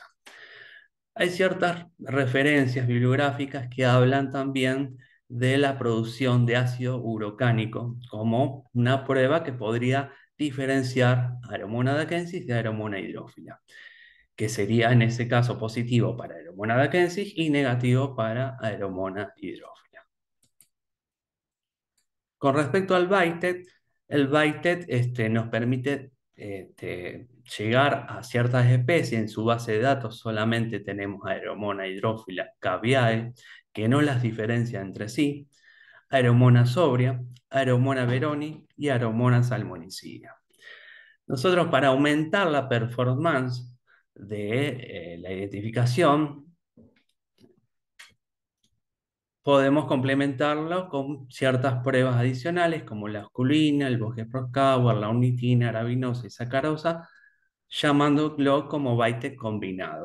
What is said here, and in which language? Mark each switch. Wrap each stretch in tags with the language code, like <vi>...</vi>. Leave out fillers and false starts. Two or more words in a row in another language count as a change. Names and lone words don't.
<es>Hay ciertas referencias bibliográficas que hablan también de la producción de ácido urocánico como una prueba que podría diferenciar Aeromona dakensis de Aeromona hidrófila, que sería en ese caso positivo para Aeromona dakensis y negativo para Aeromona hidrófila. Con respecto al BITET, el BITET nos permite llegar a ciertas especies. En su base de datos solamente tenemos Aeromona hidrófila caviae, que no las diferencia entre sí, Aeromona sobria, Aeromona veroni y Aeromona salmonicida. Nosotros, para aumentar la performance de la identificación, podemos complementarlo con ciertas pruebas adicionales como la esculina, el Voges-Proskauer, la ornitina, arabinosa y sacarosa, llamándolo como BITEC combinado.</es>